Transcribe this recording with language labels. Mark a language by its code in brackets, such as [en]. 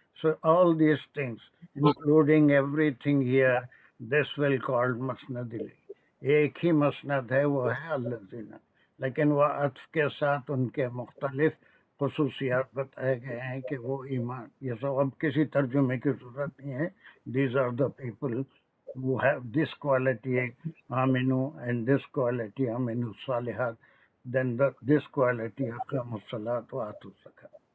[en] So all these things, including everything here, this will called masnad ilay. [ur] ایک ہی مسند ہے وہ ہے الذین، لیکن وہ عطف کے ساتھ ان کے مختلف خصوصیات بتائے گئے ہیں کہ وہ ایمان، یہ سب اب کسی ترجمے کی ضرورت نہیں ہے. [en] these are the people who have this quality aminu and this quality aminu salihat, then this quality [ar] aqamu salat wa atu zakat.